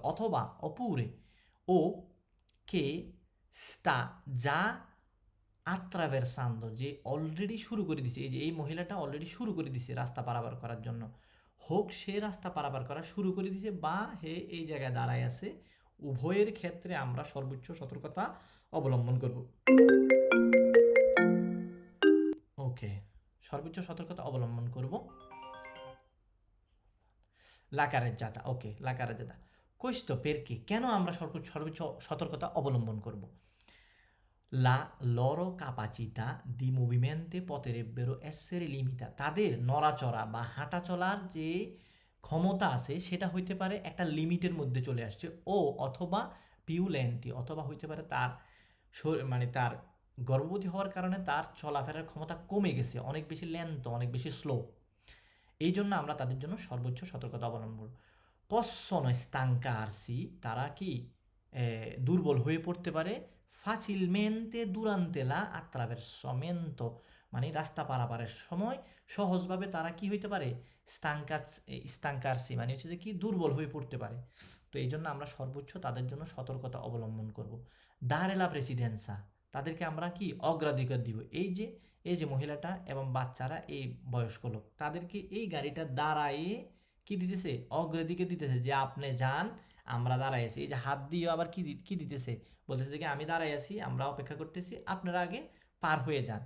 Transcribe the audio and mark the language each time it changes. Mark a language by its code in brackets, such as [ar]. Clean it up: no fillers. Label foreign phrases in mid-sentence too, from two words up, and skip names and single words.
[bn] অথবা অপুরে [it] o che sta, già attraversando, [bn] যে অলরেডি শুরু করে দিছে, এই যে এই মহিলাটা অলরেডি শুরু করে দিছে রাস্তা পারাপার করার জন্য, হোক সে রাস্তা পারাপার করা শুরু করে দিছে বা হে এই জায়গায় দাঁড়ায় আছে, উভয়ের ক্ষেত্রে আমরা সর্বোচ্চ সতর্কতা অবলম্বন করব। ওকে, সর্বোচ্চ সতর্কতা অবলম্বন করব। [it] লাকারেজ্জাতা, ওকে, লাকারেজ্জাতা questo perché, [bn] কেন আমরা সর্বোচ্চ সতর্কতা অবলম্বন করব। [it] La loro capacità di movimento potrebbero essere limitata, [bn] তাদের নড়াচড়া বা হাঁটা চলার যে ক্ষমতা আছে সেটা হইতে পারে একটা লিমিটের মধ্যে চলে আসছে, ও অথবা [it] più lenti, [bn] অথবা হইতে পারে তার মানে তার গর্ভবতী হওয়ার কারণে তার চলাফেরার ক্ষমতা কমে গেছে, অনেক বেশি লেন্থ, অনেক বেশি স্লো। এই জন্য আমরা তাদের জন্য সর্বোচ্চ সতর্কতা অবলম্বন করব। [it] possono stancarsi, [bn] তারা কি দুর্বল হয়ে পড়তে পারে, [it] facilmente durante la attraversamento, [bn] মানে রাস্তা পারাপারের সময় সহজভাবে তারা কি হইতে পারে, stancarsi মানে হচ্ছে যে কি দুর্বল হয়ে পড়তে পারে। তো এই জন্য আমরা সর্বোচ্চ তাদের জন্য সতর্কতা অবলম্বন করব। [it] dare la presidenza, [bn] তাদেরকে আমরা কি অগ্রাধিকার দিব। এই যে মহিলাটা এবং বাচ্চারা, এই বয়স্ক লোক, তাদেরকে এই গাড়িটা দাঁড়ায়ে কি দিতেছে, অগ্রাধিকার দিতেছে, যে আপনি যান, আমরা দাঁড়াই আছি। এই যে হাত দিয়ে আবার কি দিতেছে, বলতেছে যে আমি দাঁড়াই আছি, আমরা অপেক্ষা করতেছি, আপনারা আগে পার হয়ে যান।